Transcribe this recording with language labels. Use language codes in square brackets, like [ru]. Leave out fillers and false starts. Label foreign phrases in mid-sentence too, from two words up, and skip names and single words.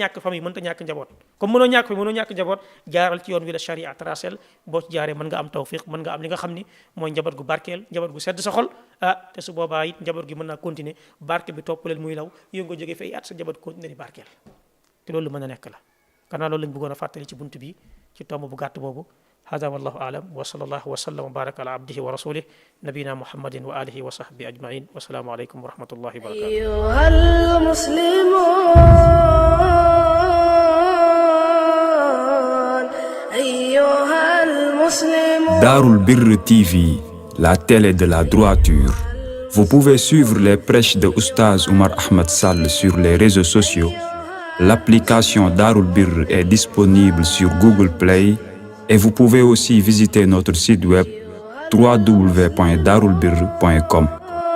[wo] ñàkk famille mënta ñàkk njaboot comme mënoo ñàkk famille mënoo ñàkk njaboot jaaral ci yoon wi la charia tracel boo ci jaaree mën nga am tawfiq mën nga am li nga xam ni mooy njaboot gu barkeel njaboot gu sedd sa xol te su boobaa it njaboot gi mën naa continuer barke bi toppaleel muy law yow nga jógee fay at sa njaboot continuer di barkeel te loolu mën a nekk la kanaa loolu lañ bëggoon a fàttali ci buntu bi ci tomb bu gàtt boobu [ar] هذا والله أعلم وصلى الله وسلم وبارك على عبده ورسوله نبينا محمد وآله وصحبه أجمعين والسلام عليكم ورحمة الله وبركاته أيها المسلمون [fr] Darul Birr TV, la télé de la droiture. Vous pouvez suivre les prêches de Oustaz Oumar Ahmed Sall sur les réseaux sociaux. L'application Darul Birr est disponible sur Google Play et vous pouvez aussi visiter notre site web www.darulbirr.com.